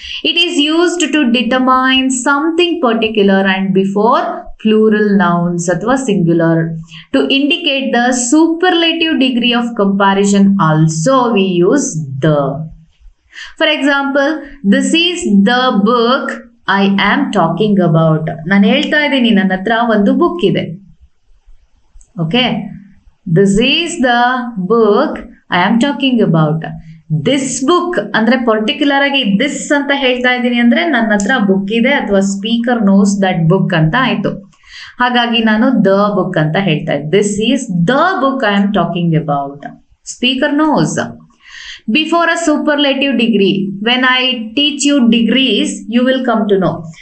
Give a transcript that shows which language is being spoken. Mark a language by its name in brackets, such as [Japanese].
[English] It is used to determine something particular and before plural nouns [Kannada] athwa [English] singular. To indicate the superlative degree of comparison also we use the. For example, this is the book I am talking about. [Kannada] ನಾನು ಹೇಳ್ತಾ ಇದ್ದೀನಿ, ನನ್ನ ಹತ್ರ ಒಂದು book ಇದೆ. [English] Okay, this is the book I am talking about. [Kannada] This book ಅಂದ್ರೆ particular ಆಗಿ this ಅಂತ ಹೇಳ್ತಾ ಇದ್ದೀನಿ ಅಂದ್ರೆ ನನ್ನ ಹತ್ರ ಬುಕ್ ಇದೆ ಅಥವಾ [English] speaker knows that book [Kannada] ಅಂತ ಆಯ್ತು. ಹಾಗಾಗಿ ನಾನು ದ ಬುಕ್ ಅಂತ ಹೇಳ್ತಾ ಇದ್ದೆ. [English] This is the book I am talking about. Speaker knows. Before a superlative degree, when I teach you degrees you will come to know.